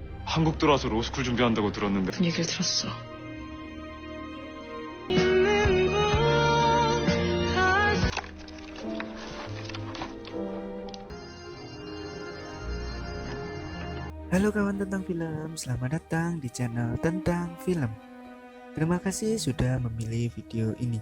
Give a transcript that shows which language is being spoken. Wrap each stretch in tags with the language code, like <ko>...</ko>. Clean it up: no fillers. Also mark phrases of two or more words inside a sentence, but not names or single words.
<ko>한국 들어와서 로스쿨 준비한다고 들었는데. 그 얘기를 들었어.</ko> <id>Halo kawan tentang film, selamat datang di channel tentang film. Terima kasih sudah memilih video ini.</id>